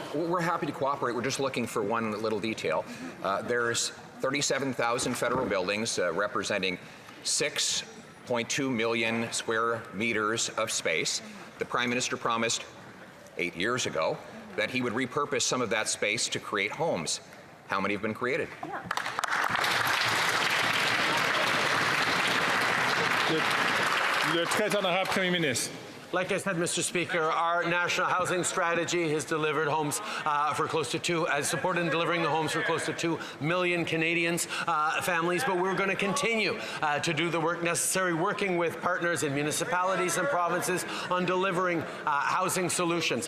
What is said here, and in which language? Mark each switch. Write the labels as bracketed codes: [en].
[en] We're happy to cooperate. We're just looking for one little detail. There's 37,000 federal buildings representing 6.2 million square meters of space. The Prime Minister promised 8 years ago that he would repurpose some of that space to create homes. How many have been created? [fr] Le très honorable Premier Ministre. [en] Like I said, Mr. Speaker, our National Housing Strategy has delivered homes has supported in delivering the homes for close to 2 million Canadians, families, but we're going to continue to do the work necessary, working with partners in municipalities and provinces on delivering housing solutions.